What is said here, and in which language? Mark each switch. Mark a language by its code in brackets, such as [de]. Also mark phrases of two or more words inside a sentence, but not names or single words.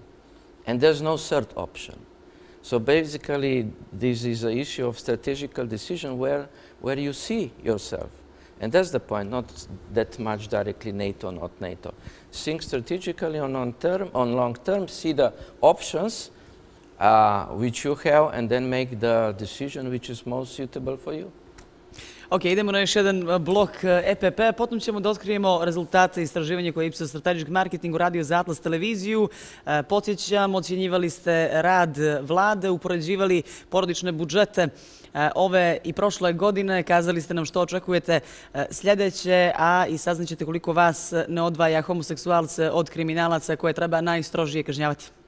[en] And there's no third option. So basically, this is an issue of strategical decision where you see yourself. And that's the point, not that much directly NATO, not NATO. Think strategically on long term, see the options which you have, and then make the decision which is most suitable for you. [sr] Ok, idemo na još jedan blok EPP, potom ćemo da otkrijemo rezultate istraživanja koje je Ipsos Strategic Marketing uradio za Atlas televiziju. Podsjećam, ocjenjivali ste rad vlade, upoređivali porodične budžete ove i prošle godine, kazali ste nam što očekujete sljedeće, a i saznaćete koliko vas ne odvaja homoseksualce od kriminalaca koje treba najstrožije kažnjavati.